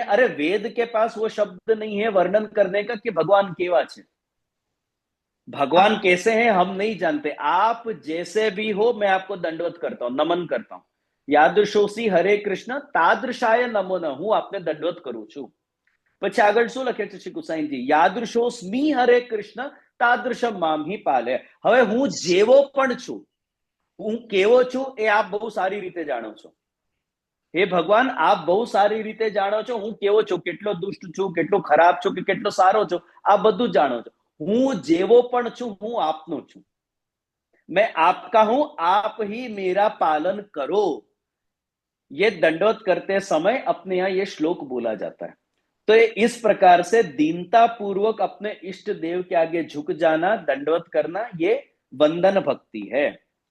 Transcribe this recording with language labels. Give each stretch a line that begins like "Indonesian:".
Hindi: अरे वेद के पास वो शब्द नहीं है वर्णन करने का कि भगवान
Gujarati: केवा छे,
Hindi: भगवान कैसे हैं हम नहीं जानते। आप जैसे भी हो मैं आपको दंडवत करता हूं, नमन करता हूं।
Sanskrit: यादृशोसी हरे कृष्ण तादृशाय नमो न,
Gujarati: હું આપને દંડવત કરું છું। પછી આગળ શું લખે છે શ્રી ગુસાઈજી?
Sanskrit: યાદૃશોસ્મિ હરે કૃષ્ણ તાદૃશમ મામ हि પાલે।
Gujarati: હવે હું જેવો પણ છું, હું કેવો છું એ આપ બહુ સારી રીતે જાણો છો।
Hindi: हे भगवान,
Gujarati: आप बहु सारी रीते जाणो છો હું કેવો છું, કેટલો દુષ્ટ છું, કેટલો ખરાબ છું કે કેટલો સારો છું, આ બધું જાણો છો। હું જેવો પણ છું હું આપનો છું,
Hindi: मैं आपका हूं, आप ही मेरा पालन करो। ये दंडवत करते समय अपने यहां ये श्लोक बोला जाता है। तो इस प्रकार से दीनता पूर्वक अपने इष्ट देव के आगे झुक जाना, दंडवत करना, ये वंदन भक्ति है।